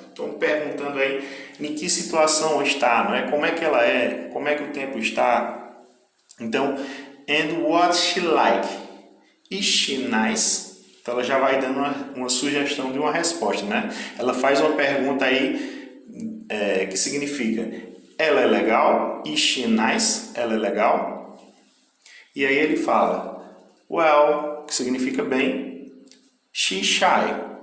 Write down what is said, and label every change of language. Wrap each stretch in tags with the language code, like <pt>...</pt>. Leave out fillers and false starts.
<pt>Então, perguntando aí em que situação está, não é? Como é que ela é? Como é que o tempo está?</pt> <en>Então, and what's she like? Is she nice?</en> <pt>Então ela já vai dando uma sugestão de uma resposta, né? Ela faz uma pergunta aí que significa ela é legal?</pt> <en>Is she nice?</en> <pt>Ela é legal? E aí ele fala well, que significa bem,</pt> <en>she's shy.</en>